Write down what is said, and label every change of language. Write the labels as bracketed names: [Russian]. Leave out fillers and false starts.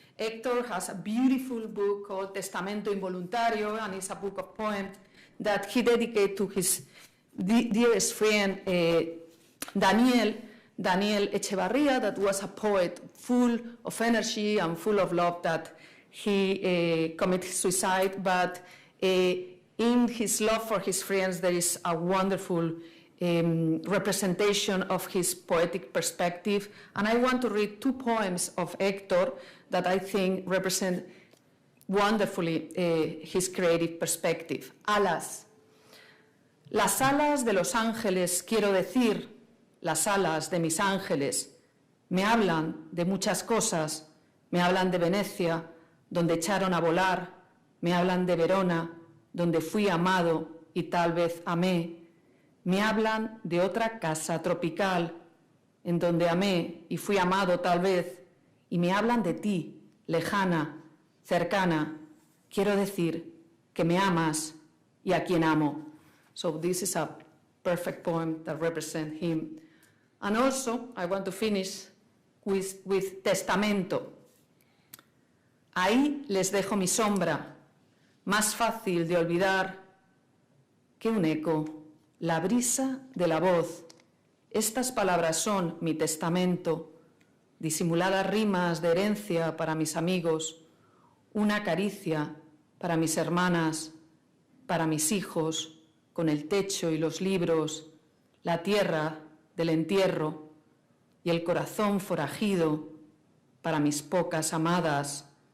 [English] Hector has a beautiful book called Testamento Involuntario, and it's a book of poems that he dedicated to his dearest friend, Daniel Echevarria, that was a poet full of energy and full of love, that he committed suicide, but in his love for his friends, there is a wonderful representation of his poetic perspective. And I want to read two poems of Hector that I think represent wonderfully his creative perspective. [Spanish] Alas. Las alas de los ángeles, quiero decir, las alas de mis ángeles, me hablan de muchas cosas, me hablan de Venecia, donde echaron a volar, me hablan de Verona, donde fui amado y tal vez amé, me hablan de otra casa tropical, en donde amé y fui amado tal vez, y me hablan de ti, lejana, cercana, quiero decir que me amas y a quien amo. [English] So this is a perfect poem that represents him. And also, I want to finish with Testamento. [Spanish] Ahí les dejo mi sombra, más fácil de olvidar que un eco, la brisa de la voz. Estas palabras son mi testamento, disimuladas rimas de herencia para mis amigos, una caricia para mis hermanas, para mis hijos, con el techo y los libros, la tierra del entierro y el corazón forajido para mis pocas amadas.